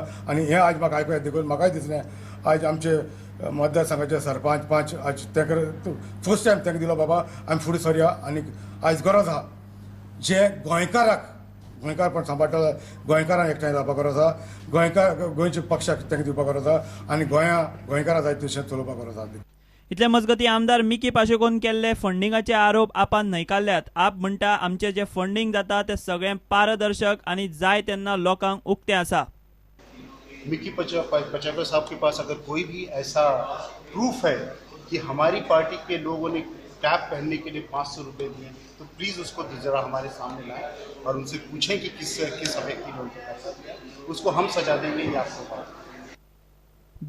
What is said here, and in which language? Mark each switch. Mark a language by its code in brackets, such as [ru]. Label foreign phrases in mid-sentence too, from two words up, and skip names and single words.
[kok] आनी हें आयज म्हाका आयकूंक देखून म्हाकाय दिसलें आयज आमचे मतदारसंघाचे सरपंच आयज तांकां [en] first time [kok] तांकां दिलो बाबा आमी फुडें सरया आनी आयज गरज आहा जे गोंयकारपण सांबाळटा गोंयकारांक एकठांय जावपाक गरज आहा, गोंयच्या पक्षाक तांकां दिवपाक गरज आहा आनी गोंयकारां जाय तशें चलोवपाक गरज आहा। इतल्या मजगती आमदार मिकी पाशेकोन केल्ले फंडिंगाचे आरोप आपान न्हयकारल्यात। आप म्हणटा आमचे जे फंडिंग जाता ते सगळें पारदर्शक आनी जाय तेन्ना लोकांक उक्तें आसा। [hi] मिकी पाशेको साहब के पास अगर कोई भी ऐसा प्रूफ है कि हमारी पार्टी के लोगों ने कैप पहनने के लिए 500 रुपये दिए तो प्लीज़ उसको जरा हमारे सामने लाएं और उनसे पूछें कि किस व्यक्ति ने उनको पैसा दिया, उसको हम सजा देंगे ये आपको।